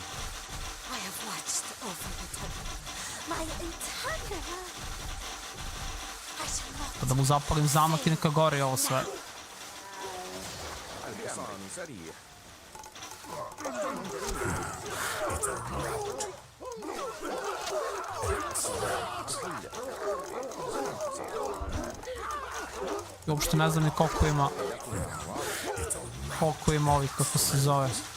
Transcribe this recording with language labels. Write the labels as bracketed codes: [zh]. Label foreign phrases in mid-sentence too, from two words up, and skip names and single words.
[en] I have watched over the temple my entire life. I shall not. [sr] Da mu zapalim zamak i neka gori ovo sve. I uopšte ne znam ni koliko ima ovih, kako se zove.